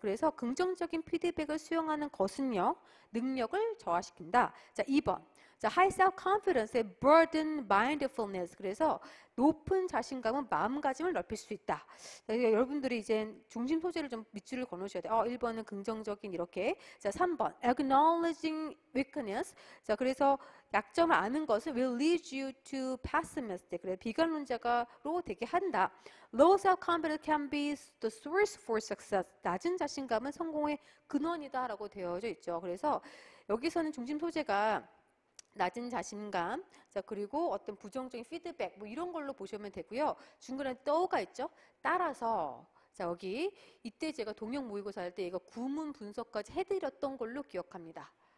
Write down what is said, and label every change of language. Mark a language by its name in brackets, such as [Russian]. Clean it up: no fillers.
[Korean] 그래서 긍정적인 피드백을 수용하는 것은요. 능력을 저하시킨다. 자, 2번. 자, high self-confidence의 burden mindfulness. 그래서 높은 자신감은 마음가짐을 넓힐 수 있다. 자, 여러분들이 이제 중심 소재를 좀 밑줄을 그어놓으셔야 돼요. 1번은 긍정적인 이렇게. 자, 3번. [English] acknowledging weakness. [Korean] 자, 그래서 약점을 아는 것은 [English] will lead you to pessimistic. [Korean] 그래서 비관론자가로 되게 한다. [English] Low self-confidence can be the source for success. [Korean] 낮은 자신감은 성공의 근원이다라고 되어져 있죠. 그래서 여기서는 중심 소재가 낮은 자신감, 자, 그리고 어떤 부정적인 피드백, 이런 걸로 보시면 되고요. 중간에 떠가 있죠? 따라서, 자, 여기, 이때 제가 동영 모의고사 할 때 얘가 구문 분석까지 해드렸던 걸로 기억합니다.